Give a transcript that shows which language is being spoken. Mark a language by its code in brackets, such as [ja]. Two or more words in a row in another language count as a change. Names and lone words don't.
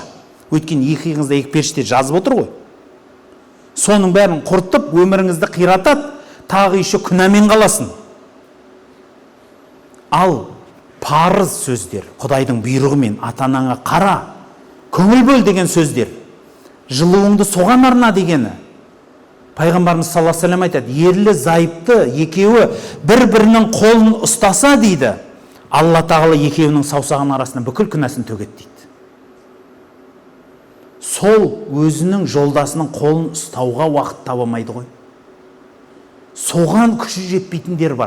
[kk] Өйткені екі иығыңызда екі періште жазып отыр ғой. Соның бәрін құртып, өміріңізді қиратады, тағы еще күнәмен қаласың. Ал парыз сөздер, Құдайдың бұйрығымен ата-анаңа қара, көңіл бөл деген сөздер, жылуыңды соған арна дегені. Пайғамбарымыз [ar] صلى الله عليه وسلم [kk] айтады, ерлі зайыпты екеуі бір-бірінің қолын ұстаса дейді, Алла тағала екеуінің саусағының арасына бүкіл күнәсін төгеді дейді. Сол өзінің жолдасының қолын ұстауға уақыт табамайды ғой. Соған күші жетпейтіндер бар.